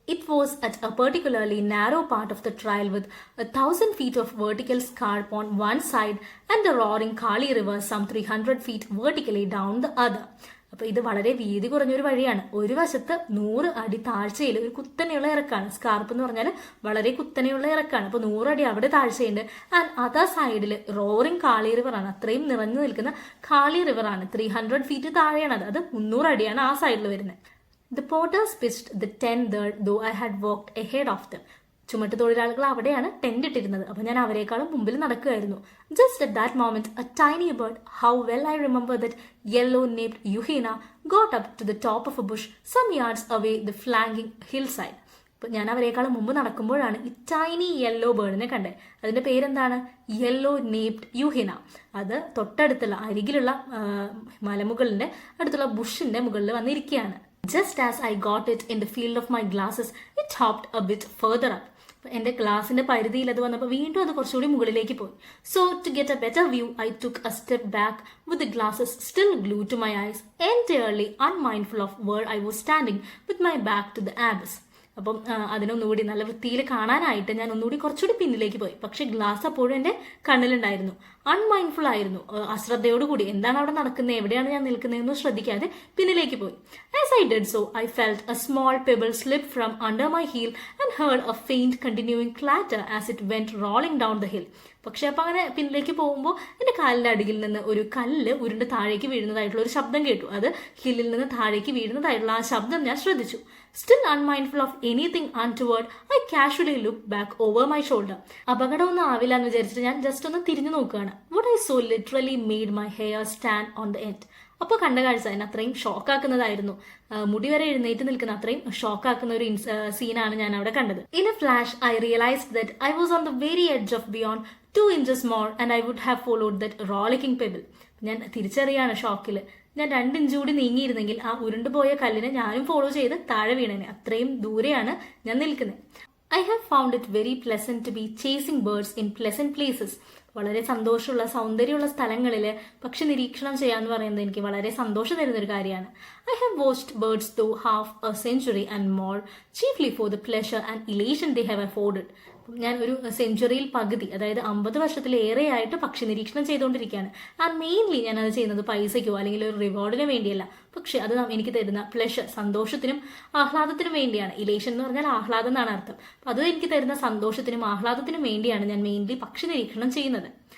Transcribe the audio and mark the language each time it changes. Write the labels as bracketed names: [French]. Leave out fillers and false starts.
[English] It was at a particularly narrow part of the trail with 1,000 feet of vertical scarp on one side and the roaring Kali River some 300 feet vertically down the other. [Malayalam] അപ്പോൾ ഇത് വളരെ വീതി കുറഞ്ഞൊരു വഴിയാണ്. ഒരു വശത്ത് 100 അടി താഴ്ചയിൽ ഒരു കുത്തനെയുള്ള ഇറക്കാണ്. സ്കാർപ്പ് എന്ന് പറഞ്ഞാൽ വളരെ കുത്തനെയുള്ള ഇറക്കാണ്. അപ്പോൾ 100 അടി അവിടെ താഴ്ചയുണ്ട്. ആൻഡ് അതർ സൈഡിൽ റോറിംഗ് കാളി റിവറാണ്, അത്രയും നിറഞ്ഞു നിൽക്കുന്ന കാളി റിവറാണ്. 300 ഫീറ്റ് താഴെയാണ് അത്. 300 അടിയാണ് ആ സൈഡിൽ വരുന്നത്. [English] The porters pitched the tent there, though I had walked ahead of them. [Malayalam] ചുമട്ട് തൊഴിലാളികൾ അവിടെയാണ് ടെന്റ് ഇട്ടിരുന്നത്. അപ്പോൾ ഞാൻ അവരെക്കാളും മുമ്പിൽ നടക്കുകയായിരുന്നു. [English] Just at that moment, a tiny bird, how well I remember that yellow-naped Yuhina, got up to the top of a bush some yards away the flanking hillside. [Malayalam] അപ്പോൾ ഞാൻ അവരെക്കാളും മുമ്പ് നടക്കുമ്പോഴാണ് ഈ ടൈനി യെല്ലോ ബേർഡിനെ കണ്ടത്. അതിൻ്റെ പേരെന്താണ്? യെല്ലോ നേപ്ഡ് യുഹിന. അത് തൊട്ടടുത്തുള്ള അരികിലുള്ള മലമുകളിൻ്റെ അടുത്തുള്ള ബുഷിൻ്റെ മുകളിൽ വന്നിരിക്കുകയാണ്. [English] Just as I got it in the field of my glasses, it hopped a bit further up. [Malayalam] എൻ്റെ ഗ്ലാസിന്റെ പരിധിയിൽ അത് വന്നപ്പോൾ വീണ്ടും അത് കുറച്ചുകൂടി മുകളിലേക്ക് പോയി. [English] So to get a better view, I took a step back with the glasses still glued to my eyes, entirely unmindful of where I was standing with my back to the abyss. [Malayalam] അപ്പം അതിനൊന്നുകൂടി നല്ല വൃത്തിയിൽ കാണാനായിട്ട് ഞാൻ ഒന്നുകൂടി കുറച്ചുകൂടി പിന്നിലേക്ക് പോയി. പക്ഷെ ഗ്ലാസ് അപ്പോഴും എൻ്റെ കണ്ണിലുണ്ടായിരുന്നു. അൺമൈൻഡ്ഫുൾ ആയിരുന്നു, അശ്രദ്ധയോടുകൂടി എന്താണ് അവിടെ നടക്കുന്നത്, എവിടെയാണ് ഞാൻ നിൽക്കുന്നതെന്ന് ശ്രദ്ധിക്കാതെ പിന്നിലേക്ക് പോയി. [English] As I did so, I felt a small pebble slip from under my heel and heard a faint continuing clatter as it went rolling down the hill. [Malayalam] പക്ഷെ അപ്പം അങ്ങനെ പിന്നിലേക്ക് പോകുമ്പോൾ എൻ്റെ കാലിൻ്റെ അടിയിൽ നിന്ന് ഒരു കല്ല് ഉരുണ്ട് താഴേക്ക് വീഴുന്നതായിട്ടുള്ള ഒരു ശബ്ദം കേട്ടു. അത് ഹില്ലിൽ നിന്ന് താഴേക്ക് വീഴുന്നതായിട്ടുള്ള ആ ശബ്ദം ഞാൻ ശ്രദ്ധിച്ചു. [English] Still unmindful of anything untoward, I casually looked back over my shoulder. [Malayalam] അപകടമൊന്നും ആവില്ല എന്ന് വിചാരിച്ചിട്ട് ഞാൻ ജസ്റ്റ് ഒന്ന് തിരിഞ്ഞു നോക്കുകയാണ്. [English] What I saw literally made my hair stand on the end. [Malayalam] അപ്പോൾ കണ്ട കാഴ്ച എന്നെ അത്രയും ഷോക്കാക്കുന്നതായിരുന്നു. മുടി വരെ എഴുന്നേറ്റ് നിൽക്കുന്ന അത്രയും ഷോക്കാക്കുന്ന ഒരു സീനാണ് ഞാൻ അവിടെ കണ്ടത്. [English] In a flash, I realized that I was on the very edge of beyond 2 inches more and I would have followed that rollicking pebble. [Malayalam] ഞാൻ തിരിച്ചറിയാണ് ഷോക്കിൽ. ഞാൻ 2 ഇഞ്ച് കൂടി നീങ്ങിയിരുന്നെങ്കിൽ ആ ഉരുണ്ടുപോയ കല്ലിനെ ഞാനും ഫോളോ ചെയ്ത് താഴെ വീണേനെ. അത്രയും ദൂരെയാണ് ഞാൻ നിൽക്കുന്നത്. [English] I have found it very pleasant to be chasing birds in pleasant places. [Malayalam] വളരെ സന്തോഷമുള്ള സൗന്ദര്യമുള്ള സ്ഥലങ്ങളിൽ പക്ഷി നിരീക്ഷണം ചെയ്യാന്ന് പറയുന്നത് എനിക്ക് വളരെ സന്തോഷം തരുന്നൊരു കാര്യമാണ്. [English] I have watched birds through half a century and more, chiefly for the pleasure and elation they have afforded. [Malayalam] ഞാൻ ഒരു സെഞ്ചുറിയിൽ പകുതി, അതായത് 50 വർഷത്തിലേറെയായിട്ട് പക്ഷി നിരീക്ഷണം ചെയ്തുകൊണ്ടിരിക്കുകയാണ്. ആൻഡ് മെയിൻലി ഞാനത് ചെയ്യുന്നത് പൈസയ്ക്കോ അല്ലെങ്കിൽ ഒരു റിവാർഡിനോ വേണ്ടിയല്ല, പക്ഷെ അത് എനിക്ക് തരുന്ന പ്ലഷർ, സന്തോഷത്തിനും ആഹ്ലാദത്തിനും വേണ്ടിയാണ്. ഇലേഷൻ എന്ന് പറഞ്ഞാൽ ആഹ്ലാദം എന്നാണ് അർത്ഥം. അപ്പം അത് എനിക്ക് തരുന്ന സന്തോഷത്തിനും ആഹ്ലാദത്തിനും വേണ്ടിയാണ് ഞാൻ മെയിൻലി പക്ഷി നിരീക്ഷണം ചെയ്യുന്നത്.